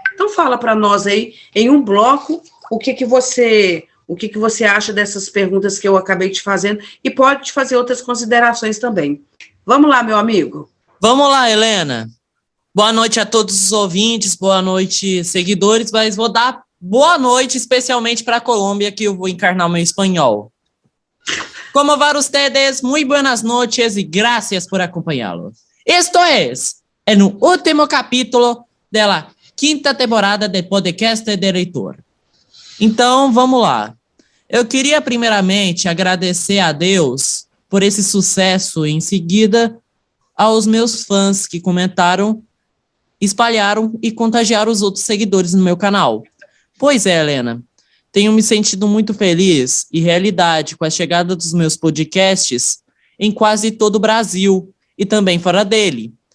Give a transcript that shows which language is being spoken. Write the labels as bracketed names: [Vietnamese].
[Portuguese] Então fala para nós aí, em um bloco, o que você acha dessas perguntas que eu acabei te fazendo e pode te fazer outras considerações também. Vamos lá, meu amigo. Vamos lá, Helena. Boa noite a todos os ouvintes, boa noite, seguidores, mas vou dar boa noite especialmente para a Colômbia, que eu vou encarnar o meu espanhol. [Spanish] Como va ustedes? Muy buenas noches y gracias por acompañarlos. Esto es el último capítulo de la quinta temporada do podcast de Heitor. [Portuguese] Então, vamos lá. Eu queria primeiramente agradecer a Deus por esse sucesso e em seguida aos meus fãs que comentaram, espalharam e contagiaram os outros seguidores no meu canal. Pois é, Helena, tenho me sentido muito feliz e realidade com a chegada dos meus podcasts em quase todo o Brasil e também fora dele.